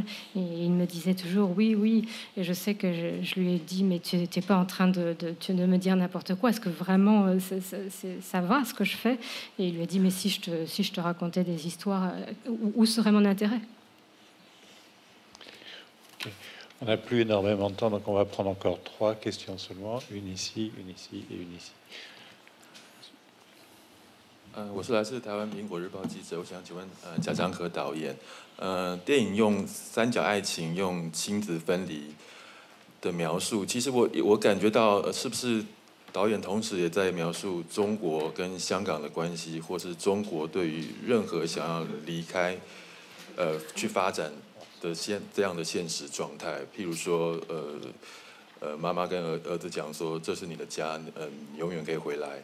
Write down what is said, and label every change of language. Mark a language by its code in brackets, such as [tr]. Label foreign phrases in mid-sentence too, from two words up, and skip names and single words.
[fr] Et il me disait toujours oui, oui. Et je sais que je lui ai dit mais tu n'es pas en train de me dire n'importe quoi, est-ce que vraiment ça va ce que je fais? Et il lui a dit mais si je te racontais des histoires, où serait mon intérêt? Okay. On n'a plus énormément de temps, donc on va prendre encore 3 questions seulement. Une ici, une ici et une ici. [zh] 我是来自台湾苹果日报记者，我想请问贾樟柯导演，电影用三角爱情、用亲子分离的描述，其实我感觉到是不是导演同时也在描述中国跟香港的关系，或是中国对于任何想要离开去发展的这样的现实状态，譬如说妈妈跟儿子讲说这是你的家，你永远可以回来。